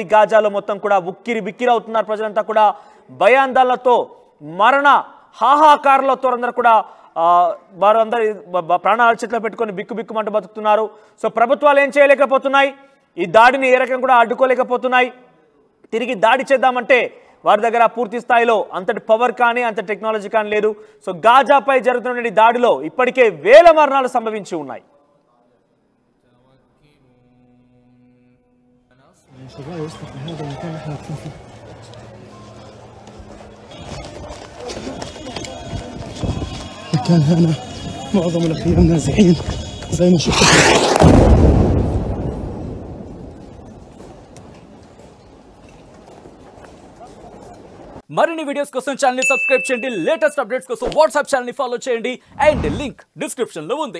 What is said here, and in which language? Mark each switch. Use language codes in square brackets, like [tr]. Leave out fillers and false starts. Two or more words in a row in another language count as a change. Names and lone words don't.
[te] గాజాలో మొత్తం కూడా ఉక్కిరి బిక్కిరి అవుతున్నారు. ప్రజలంతా కూడా భయాందోళనతో మరణ హాహాకారాలతో అందరూ కూడా వారందరూ ప్రాణాల చేతిలో పెట్టుకొని బిక్కుబిక్కుమంటూ బతుకుతున్నారు. సో ప్రభుత్వాలు ఏం చేయలేకపోతున్నాయి, ఈ దాడిని ఏ రకంగా కూడా అడ్డుకోలేకపోతున్నాయి. తిరిగి దాడి చేద్దామంటే వారి దగ్గర పూర్తి స్థాయిలో అంతటి పవర్ కానీ అంత టెక్నాలజీ కానీ లేదు. సో గాజాపై జరుగుతున్న దాడిలో ఇప్పటికే వేల మరణాలు సంభవించి ఉన్నాయి. [ar] كان هنا معظم الأخيار نازحين زي ما شفت. [te] మరిన్ని వీడియోస్ కోసం ఛానల్ ని సబ్స్క్రైబ్ చేయండి. [en] latest updates [te] కోసం వాట్సాప్ ఛానల్ ని ఫాలో చేయండి. [en] and link description [te] లో ఉంది.